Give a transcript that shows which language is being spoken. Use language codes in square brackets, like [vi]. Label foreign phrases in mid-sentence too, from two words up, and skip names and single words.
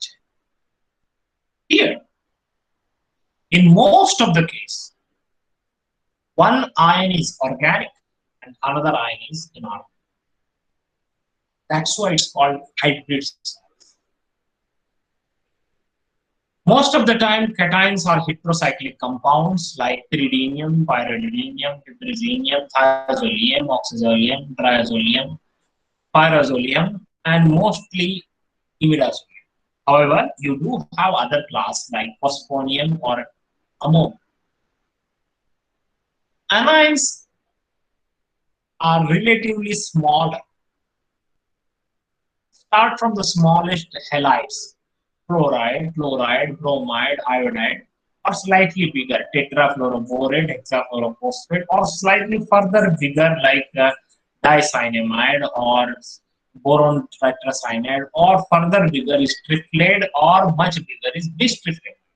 [en] Here, in most of the case, one ion is organic and another ion is inorganic. That's why it's called hybrid salts. Most of the time, cations are heterocyclic compounds like pyridinium, pyridinium, piperazinium, thiazolium, oxazolium, triazolium, pyrazolium, and mostly imidazolium. However, you do have other class like phosphonium or ammonium. Anions are relatively smaller. Start from the smallest halides, chloride, chloride, bromide, iodide, or slightly bigger, tetrafluoroborate, hexafluorophosphate, or slightly further bigger like dicyanamide or boron tetracyanide, or further bigger is trifluoride, or much bigger is bistrifluoride.